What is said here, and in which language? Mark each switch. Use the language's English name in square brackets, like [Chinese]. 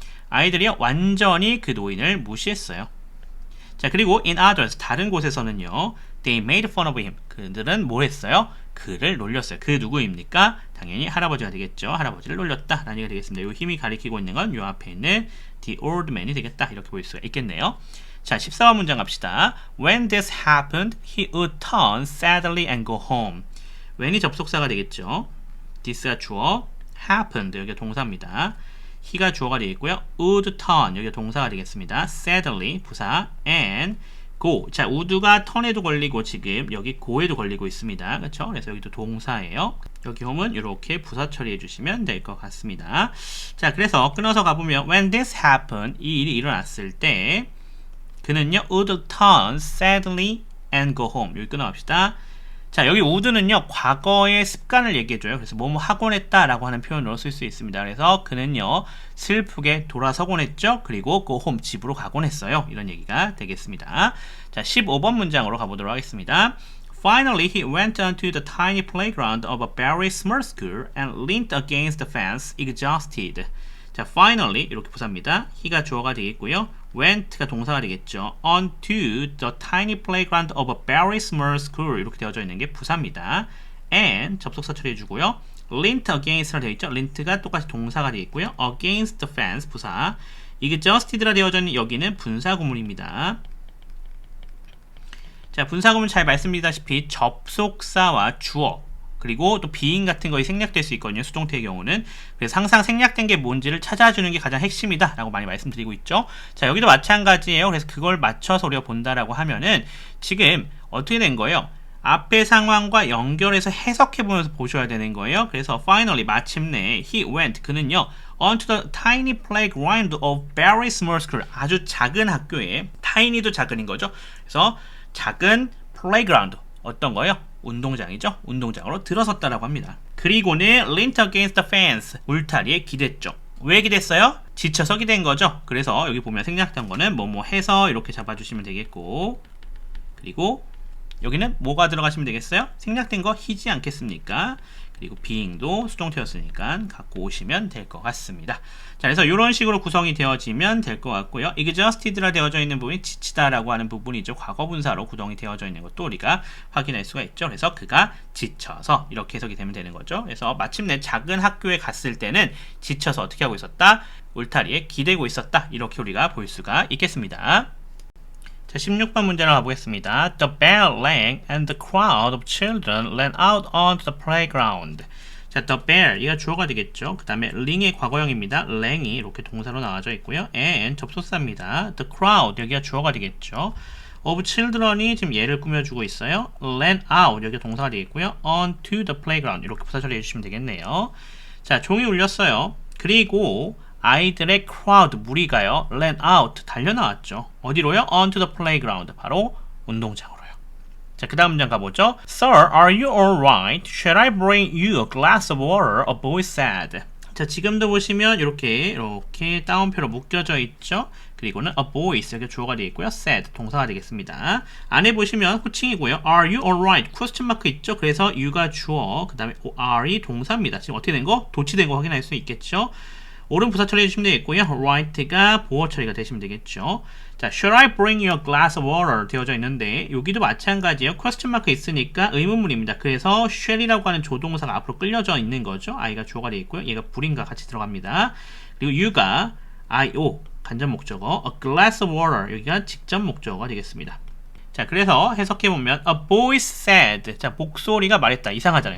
[Korean] 아이들이 완전히 그 노인을 무시했어요. 자 그리고 in others 다른 곳에서는요 [English] they made fun of him [Korean] 그들은 뭘 했어요? 그를 놀렸어요. 그 누구입니까? 당연히 할아버지가 되겠죠. 할아버지를 놀렸다 라는 얘기가 되겠습니다. 이 힘이 가리키고 있는 건 이 앞에 있는 the old man이 되겠다 이렇게 볼 수가 있겠네요. 자 14번 문장 갑시다. [English] When this happened he would turn sadly and go home. [Korean] when이 접속사가 되겠죠. this가 주어 happened 여기가 동사입니다. he가 주어가 되겠고요. would turn 여기가 동사가 되겠습니다. sadly 부사 and go 자 would가 turn에도 걸리고 지금 여기 go에도 걸리고 있습니다. 그렇죠? 그래서 여기도 동사예요. 여기 홈은 이렇게 부사 처리해 주시면 될 것 같습니다. 자 그래서 끊어서 가보면 when this happened 이 일이 일어났을 때 그는요 [English] would turn sadly and go home [Korean] 여기 끊어갑시다. 자 여기 would는요 과거의 습관을 얘기해줘요. 그래서 뭐뭐 하곤 했다 라고 하는 표현으로 쓸 수 있습니다. 그래서 그는요 슬프게 돌아서곤 했죠. 그리고 go home 집으로 가곤 했어요. 이런 얘기가 되겠습니다. 자 15번 문장으로 가보도록 하겠습니다. [English] Finally he went onto the tiny playground of a very small school and leaned against the fence exhausted. [Korean] 자 finally 이렇게 부사입니다. he가 주어가 되겠고요. went가 동사가 되겠죠. onto the tiny playground of a very small school 이렇게 되어져 있는 게 부사입니다. and 접속사 처리해주고요. leaned against라 되어 있죠. leaned가 똑같이 동사가 되겠고요. against the fence 부사. 이게 justed라 되어져 있는 여기는 분사구문입니다. 자 분사구문 잘 말씀드리다시피 접속사와 주어 그리고 또 비인 같은 것이 생략될 수 있거든요. 수동태의 경우는. 그래서 항상 생략된 게 뭔지를 찾아주는 게 가장 핵심이다 라고 많이 말씀드리고 있죠. 자 여기도 마찬가지예요. 그래서 그걸 맞춰서 우리가 본다라고 하면은 지금 어떻게 된 거예요? 앞의 상황과 연결해서 해석해보면서 보셔야 되는 거예요. [English] 그래서 finally 마침내 he went 그는요 onto the tiny playground of very small school [Korean] 아주 작은 학교에 [English] tiny도 작은인 거죠. [Korean] 그래서 작은 playground 어떤 거예요? 운동장이죠. 운동장으로 들어섰다라고 합니다. 그리고는 leaned against the fence 울타리에 기댔죠. 왜 기댔어요? 지쳐서 기댄 거죠. 그래서 여기 보면 생략된 거는 뭐뭐 해서 이렇게 잡아주시면 되겠고 그리고 여기는 뭐가 들어가시면 되겠어요? 생략된 거 히지 않겠습니까? 그리고 being도 수동태였으니까 갖고 오시면 될 것 같습니다. 자, 그래서 이런 식으로 구성이 되어지면 될 것 같고요. exhausted라 되어져 있는 부분이 지치다라고 하는 부분이죠. 과거분사로 구성이 되어져 있는 것도 우리가 확인할 수가 있죠. 그래서 그가 지쳐서 이렇게 해석이 되면 되는 거죠. 그래서 마침내 작은 학교에 갔을 때는 지쳐서 어떻게 하고 있었다? 울타리에 기대고 있었다. 이렇게 우리가 볼 수가 있겠습니다. 자, 16번 문제로 가보겠습니다. [English] The bell rang and the crowd of children ran out onto the playground. [Korean] 자, the bell 이가 주어가 되겠죠. 그 다음에 ring의 과거형입니다. rang이 이렇게 동사로 나와져 있고요. and 접속사입니다. The crowd 여기가 주어가 되겠죠. of children이 지금 얘를 꾸며주고 있어요. ran out 여기가 동사가 되겠고요. onto the playground 이렇게 부사 처리해 주시면 되겠네요. 자, 종이 울렸어요. 그리고 아이들의 crowd 무리가요 ran out 달려나왔죠. 어디로요? onto the playground 바로 운동장으로요. 자 자, 그 다음 문장 가보죠. [English] Sir, are you alright? Shall I bring you a glass of water? A boy said. [Korean] 자, 지금도 보시면 이렇게 따옴표로 묶여져 있죠. 그리고는 a voice 이렇게 주어가 되어 있고요. said 동사가 되겠습니다. 안에 보시면 호칭이고요. [English] Are you alright? [Korean] 퀘스천 마크 있죠. 그래서 you가 주어, 그 다음에 are이 동사입니다. 지금 어떻게 된 거? 도치된 거 확인할 수 있겠죠. 옳은 부사 처리해 주시면 되겠고요. right가 보어 처리가 되시면 되겠죠. 자, [English] should I bring you a glass of water [Korean] 되어져 있는데 여기도 마찬가지예요. question 마크 있으니까 의문문입니다. 그래서 shall이라고 하는 조동사가 앞으로 끌려져 있는 거죠. I가 주어가 되어 있고요. 얘가 불인과 같이 들어갑니다. 그리고 you가 IO 간접 목적어, a glass of water 여기가 직접 목적어가 되겠습니다. 자, 그래서 해석해보면 [English] a voice said. [Korean] 자, 목소리가 말했다. 이상하잖아요.